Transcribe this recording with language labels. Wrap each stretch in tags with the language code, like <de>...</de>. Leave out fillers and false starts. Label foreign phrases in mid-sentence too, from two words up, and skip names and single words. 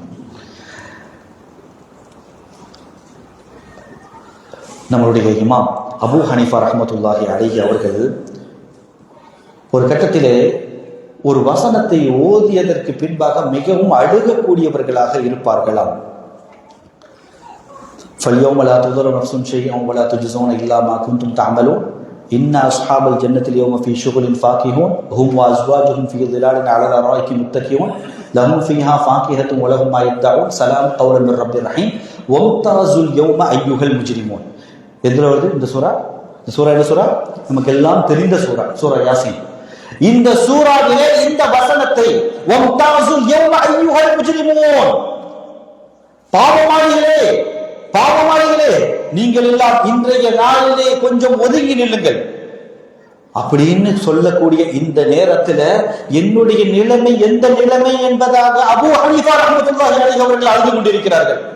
<ta>நம்மளுடைய இமாம் அபூ ஹனீஃபா</ta> <ar>رحمة الله عليه</ar> <ta>அவர்கள் ஒரு கட்டத்திலே ஒரு வசனத்தை ஓதியதற்கு பின்பாக மிகவும் அழுகக்கூடியவர்களாக இருப்பார்களாம்.</ta> <ar>فَالْيَوْمَ لَا تُضَرُّ نَفْسٌ شَيْئًا وَلَا تُجْزَوْنَ إِلَّا مَا كُنتُمْ تَعْمَلُونَ إِنَّ أَصْحَابَ الْجَنَّةِ الْيَوْمَ فِي شُغُلٍ فَاكِهُونَ هُمْ وَأَزْوَاجُهُمْ فِي ظِلَالٍ عَلَى الْأَرَائِكِ مُتَّكِئُونَ لَهُمْ فِيهَا فَاكِهَةٌ وَلَهُمْ مَا يَدَّعُونَ سَلَامٌ قَوْلًا مِنْ رَبٍّ رَحِيمٍ وَامْتَازُوا الْيَوْمَ أَيُّهَا الْمُجْرِمُونَ.</ar> <ta>எதுல வருது இந்த சூரா? இந்த சூரா என்ன சூரா? நமக்கு எல்லாம் தெரிந்த சூரா, சூரா யாசீன். இந்த சூராவிலே இந்த வசனத்தை</ta> <ar>وامتازوا اليوم أيها المجرمون,</ar> <ta>பாவமாளிகளே பாவமாளிகளே நீங்கள் எல்லாம் இன்றைய நாளிலே கொஞ்சம் ஒதுங்கி நில்லுங்கள் அப்படின்னு சொல்லக்கூடிய இந்த நேரத்துல என்னுடைய நிலைமை எந்த நிலைமை என்பதாக அபூ ஹனீஃபா</ta> <ar>رحمة الله عليه</ar> <ta>அவர்கள் அழுது கொண்டிருக்கிறார்கள்.</ta>